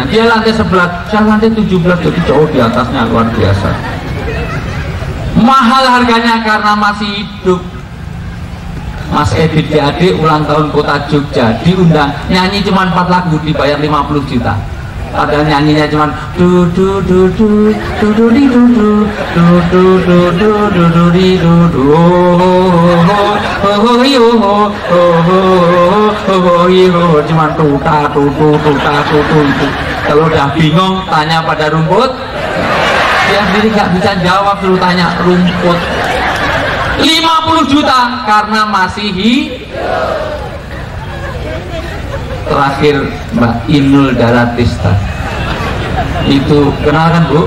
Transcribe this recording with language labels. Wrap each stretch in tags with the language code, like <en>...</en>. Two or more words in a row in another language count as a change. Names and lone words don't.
<id>Dia lantai 11, saya lantai 17, jadi jauh di atasnya, luar biasa. Mahal harganya karena masih hidup. Mas Edit GAD ulang tahun Kota Jogja, diundang nyanyi cuma 4 lagu, dibayar 50 juta. Padahal nyanyinya cuma du du du du du du di du du du du du du du du di du du ho yo ho cuma tuta tutu itu. Kalau udah bingung tanya pada rumput, dia sendiri nggak bisa jawab, suruh tanya rumput. 50 juta karena masih Terakhir Mbak Inul Daratista itu kenal kan, Bu?</id>